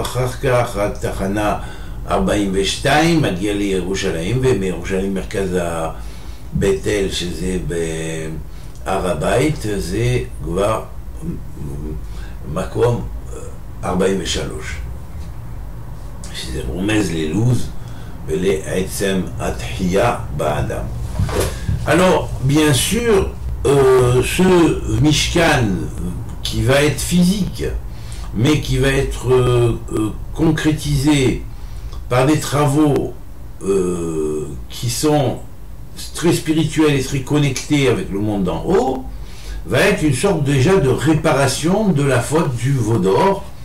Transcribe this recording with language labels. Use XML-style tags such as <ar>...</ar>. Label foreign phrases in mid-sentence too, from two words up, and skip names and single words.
<he>אחר כך התחנה 42 מגיע לירושלים, ומירושלים מרכז בית אל שזה בהר הבית, זה כבר מקום 43, שזה רומז ללוז ולעצם התחייה באדם.</he> <fr>Alors, bien sûr, ce Mishkan qui va être physique, mais qui va être concrétisé par des travaux qui sont très spirituels et très connectés avec le monde d'en haut, va être une sorte déjà de réparation de la faute du veau d'or,</fr>